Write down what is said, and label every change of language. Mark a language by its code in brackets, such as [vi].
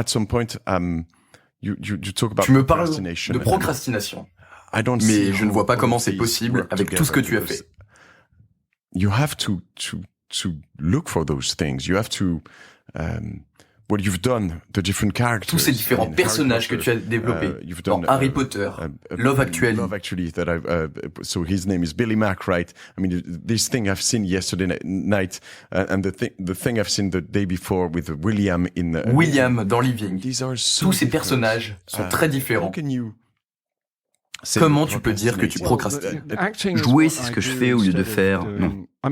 [fr] Tu me parles de procrastination, mais je ne vois pas comment c'est possible avec tout ce que tu as fait. [en] You have to look for those things. You have to what you've done, the different characters. [fr] Tous ces différents personnages que tu as développés dans Harry Potter, Love Actually. [en] That so his name is Billy Mack, right? I mean, this thing I've seen yesterday night, and the thing I've seen the day before with William in [fr] William dans Living. Tous ces personnages sont très différents. Comment tu peux dire que tu procrastines? Jouer, c'est ce que je fais au lieu de faire. Non.